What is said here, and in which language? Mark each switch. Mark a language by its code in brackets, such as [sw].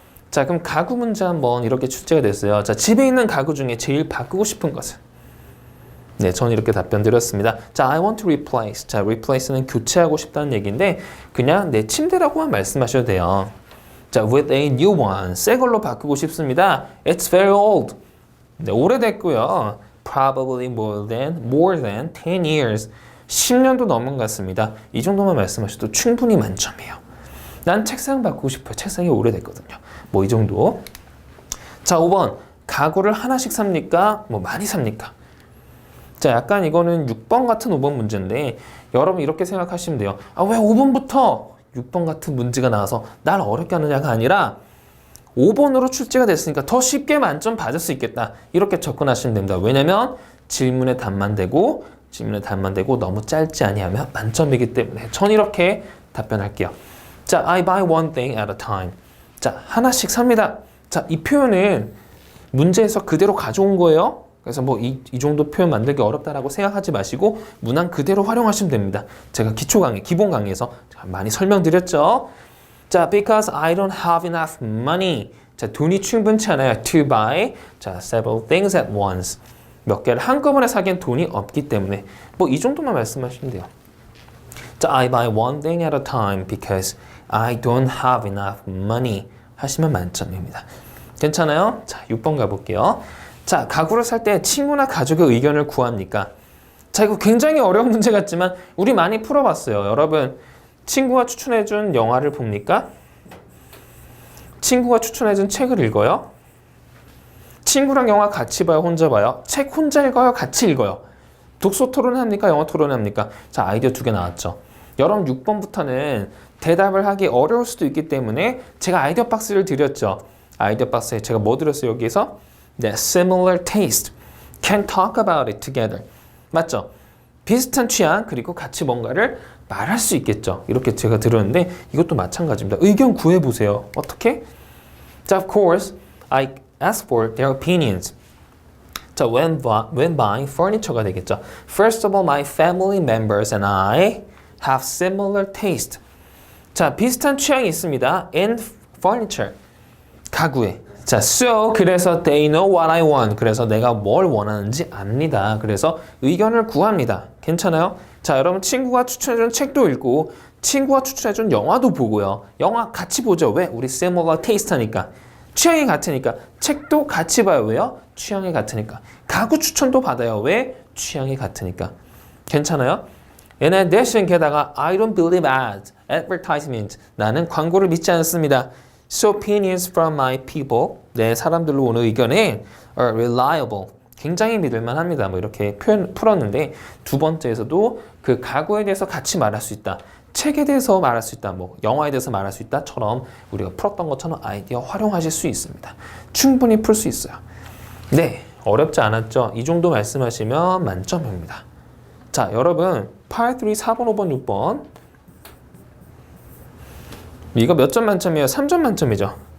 [ko] 자, 그럼 가구 문제 한번 이렇게 출제가 됐어요. 자, 집에 있는 가구 중에 제일 바꾸고 싶은 것은? 네, 저는 이렇게 답변 드렸습니다. [en] 자, I want to replace. [ko] 자, replace는 교체하고 싶다는 얘기인데 그냥 내 침대라고만 말씀하셔도 돼요. [en] 자, with a new one. [ko] 새 걸로 바꾸고 싶습니다. [en] It's very old. [ko] 네, 오래됐고요. [en] Probably more than 10 years. [ko] 10년도 넘은 것 같습니다. 이 정도만 말씀하셔도 충분히 만점이에요. 난 책상 바꾸고 싶어요. 책상이 오래됐거든요. 이 정도. 자, 5번. 가구를 하나씩 삽니까? 많이 삽니까? 자, 약간 이거는 6번 같은 5번 문제인데 여러분 이렇게 생각하시면 돼요. 왜 5번부터 6번 같은 문제가 나와서 날 어렵게 하느냐가 아니라 5번으로 출제가 됐으니까 더 쉽게 만점 받을 수 있겠다. 이렇게 접근하시면 됩니다. 왜냐면 질문에 답만 되고 너무 짧지 아니하면 만점이기 때문에 전 이렇게 답변할게요. [en] 자, I buy one thing at a time. [ko] 자, 하나씩 삽니다. 자, 이 표현은 문제에서 그대로 가져온 거예요. 그래서 이 정도 표현 만들기 어렵다라고 생각하지 마시고 문항 그대로 활용하시면 됩니다. 제가 기본 강의에서 많이 설명드렸죠. [en] 자, because I don't have enough money. [ko] 자, 돈이 충분치 않아요. [en] To buy. 자, several things at once. [ko] 몇 개를 한꺼번에 사기엔 돈이 없기 때문에 뭐 이 정도만 말씀하시면 돼요. [en] 자, I buy one thing at a time because I don't have enough money. [ko] 하시면 만점입니다. 괜찮아요? 자, 6번 가볼게요. 자, 가구를 살 때 친구나 가족의 의견을 구합니까? 자, 이거 굉장히 어려운 문제 같지만 우리 많이 풀어봤어요. 여러분, 친구가 추천해준 영화를 봅니까? 친구가 추천해준 책을 읽어요? 친구랑 영화 같이 봐요? 혼자 봐요? 책 혼자 읽어요? 같이 읽어요? 독서 토론합니까? 영어 토론합니까? 자, 아이디어 2개 나왔죠. 여러분 6번부터는 대답을 하기 어려울 수도 있기 때문에 제가 아이디어 박스를 드렸죠. 아이디어 박스에 제가 뭐 드렸어요? 여기서 네, [en] similar taste. Can talk about it together. [ko] 맞죠? 비슷한 취향 그리고 같이 뭔가를 말할 수 있겠죠. 이렇게 제가 들었는데 이것도 마찬가지입니다. 의견 구해보세요. 어떻게? [en] 자, of course, I ask for their opinions. 자, when buying furniture가 [ko] 되겠죠. [en] First of all, my family members and I have similar taste. [ko] 자, 비슷한 취향이 있습니다. [en] In furniture. [ko] 가구에. [en] 자, so 그래서 they know what I want. [ko] 그래서 내가 뭘 원하는지 압니다. 그래서 의견을 구합니다. 괜찮아요? 자, 여러분 친구가 추천해준 책도 읽고 친구가 추천해준 영화도 보고요. 영화 같이 보죠. 왜? 우리 [en] similar taste [ko] 하니까. 취향이 같으니까. 책도 같이 봐요. 왜요? 취향이 같으니까. 가구 추천도 받아요. 왜? 취향이 같으니까. 괜찮아요? [en] In addition, 게다가 I don't believe ads, advertisement. [ko] 나는 광고를 믿지 않습니다. [en] So opinions from my people, [ko] 내 사람들로 오는 의견은 [en] are reliable. [ko] 굉장히 믿을만 합니다. 뭐 이렇게 풀었는데 두 번째에서도 그 가구에 대해서 같이 말할 수 있다. 책에 대해서 말할 수 있다. 뭐 영화에 대해서 말할 수 있다처럼 우리가 풀었던 것처럼 아이디어 활용하실 수 있습니다. 충분히 풀 수 있어요. 네, 어렵지 않았죠? 이 정도 말씀하시면 만점입니다. 자, 여러분 Part 3, 4번, 5번, 6번 이거 몇 점 만점이에요? 3점 만점이죠.